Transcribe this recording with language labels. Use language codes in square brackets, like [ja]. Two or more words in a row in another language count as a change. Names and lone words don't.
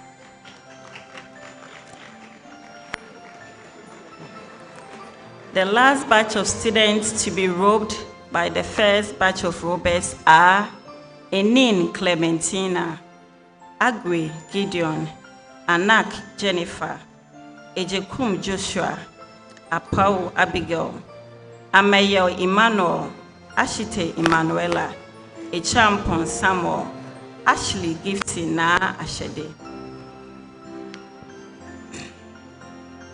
[en] The last batch of students to be robed by the first batch of robers are Enin Clementina, Agwe Gideon, Anak Jennifer, Ejekum Joshua, Apau Abigail, Amayel Emmanuel, Ashite Emanuela, Echampon Samuel, Ashley Gifty Na Ashede.